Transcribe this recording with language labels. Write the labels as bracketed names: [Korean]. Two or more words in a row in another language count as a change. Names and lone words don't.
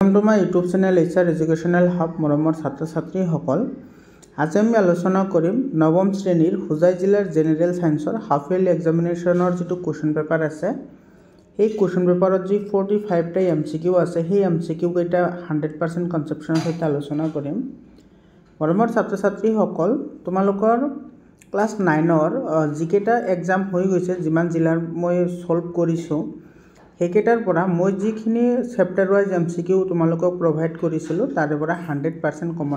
[English] welcome to my YouTube channel [Assamese] एचआर एजुकेशनल हब मरমৰ ছাত্ৰ ছাত্ৰীসকল আজি আমি আলোচনা কৰিম নৱম শ্ৰেণীৰ হুজাই জিলাৰ [English] general scienceৰ half yearly examinationৰ [Assamese] যেটো [English] question paper [Assamese] আছে এই [English] question paperত [Assamese] যি 45 টা এমসিকিউ আছে সেই এমসিকিউ কেইটা 100% কনসেপচনৰ সৈতে আলোচনা কৰিম মৰমৰ ছাত্ৰ ছাত্ৰীসকল তোমালোকৰ ক্লাস 9ৰ যিকেটা এক্সাম হৈ গৈছে যিমান জিলাৰ মই সলভ কৰিছো হেকেটাৰ পৰা মই যিখিনি [English] chapter wise MCQ [Assamese] তোমালোকক প্ৰভাইড কৰিছিলো তাৰে পৰা 100% কমন